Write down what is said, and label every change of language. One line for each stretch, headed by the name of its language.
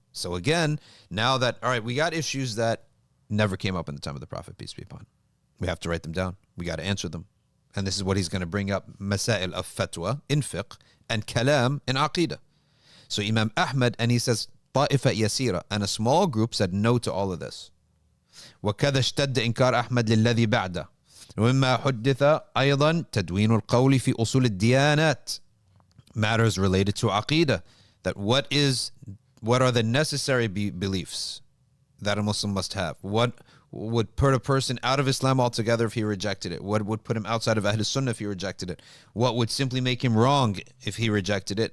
English: So again, now that, all right, we got issues that never came up in the time of the Prophet, peace be upon him. We have to write them down. We got to answer them. And this is what he's going to bring up, masail of fatwa in fiqh and kalam in aqida. So Imam Ahmad, and he says,
Arabic: طائفة يسيرة,
English: and a small group said no to all of this.
Arabic: وكذا اشتد إنكار أحمد للذي بعده. ومما حدث أيضا تدوين القول في أصول الديانات.
English: Matters related to aqida. That what are the necessary beliefs that a Muslim must have? What would put a person out of Islam altogether if he rejected it? What would put him outside of Ahl Sunnah if he rejected it? What would simply make him wrong if he rejected it?